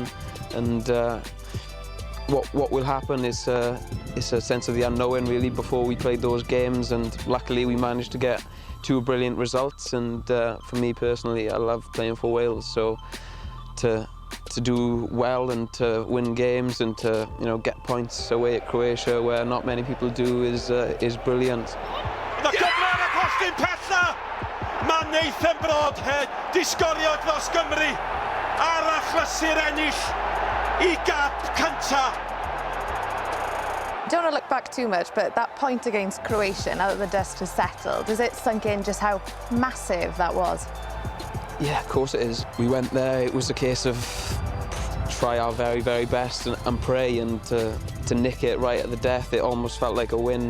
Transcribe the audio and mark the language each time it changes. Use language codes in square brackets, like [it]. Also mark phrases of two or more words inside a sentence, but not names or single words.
[en] And what will happen is a sense of the unknown really before we played those games, and luckily we managed to get two brilliant results. And for me personally, I love playing for Wales, so to do well and to win games and to get points away at Croatia where not many people do is brilliant. [cy] The cyfle ar y postyn pella, mae Nathan Broad disgorio dros Gymru ar achlysur ennill I gap cynta. [en] Don't want to look back too much, but that point against Croatia, now that the dust has settled, does it sunk in just how massive that was? Yeah, of course it is. We went there, it was a case of try our very, very best and pray, and to nick it right at the death, it almost felt like a win.